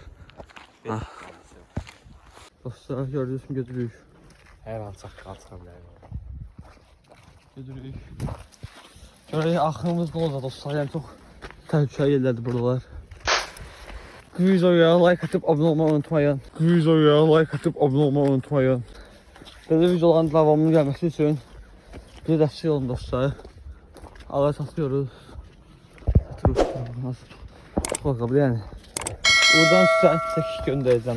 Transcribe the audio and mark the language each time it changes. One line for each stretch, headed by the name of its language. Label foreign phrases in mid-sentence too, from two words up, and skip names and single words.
Azerbaijani: Ha. Dostlar gördüyünüz kimi götürürük. Hər an çaqqal çıxa bilər. Götürürük. Görək axırımız ne olacaq dostlar. Yəni çox təhlükəli yerlərdir buralar.
Turkish: Videoya like atıp abone olmayı unutmayın. Videoya like atıp abone olmayı unutmayın. Böyle videoların devamlı gelmesi için bir destek olun dostlar. Ağaç atıyoruz. Nasıl çok bakalım yani. Buradan size çekiş göndereceğim.